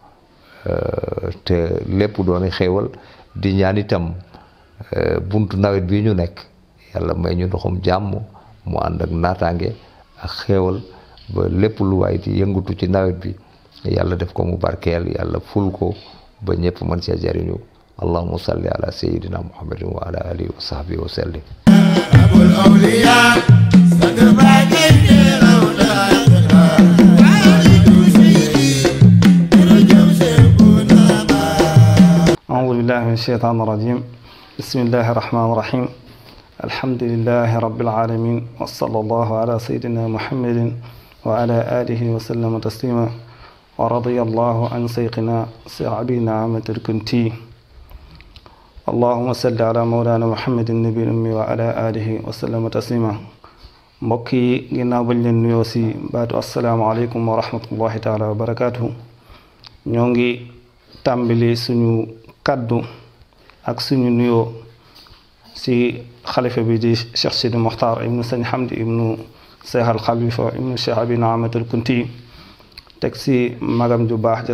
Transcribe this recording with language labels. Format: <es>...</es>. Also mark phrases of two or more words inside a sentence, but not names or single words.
<wo>te lépp doon xéewal di ñaan itam buntu nawet bi ñu nekk yàlla may ñu ndoxum jàmm mu ànd ak naataange ak xéewal ba lépp lu waay di yëngatu ci nawet bi yàlla def ko mu barkeel yàlla ful ko ba ñëpp mën cee jariñu</wo> <ar>اللهم صل على سيدنا محمد وعلى آله وصحبه وسلم</ar> <wo>abul awliya sang baage rawda</wo> <ar>أعوذ بالله من الشيطان الرجيم بسم الله الرحمن الرحيم الحمد لله رب العالمين وصلى الله على سيدنا محمد وعلى آله وسلم تسليما ورضي الله عن سيقنا سير أبي نعمة الكنتي اللهم صل على مولانا محمد النبي الأمي وعلى آله وسلم تسليما</ar> <wo>mbokki ginnaaw bañ leen nuyoo si baatu</wo> <ar>السلام عليكم ورحمة الله تعالى وبركاته</ar> <wo>ñoo ngi tàmbali suñu kaddu ak suñu nuyoo si xalifa bi di Cheikh Sidi Mokhtar ibnu Sëñ Hamdi ibnu Cheikh al Khalifa ibnu Cheikh Abi Naamat al Kunti teg si magam ju baax ja</wo>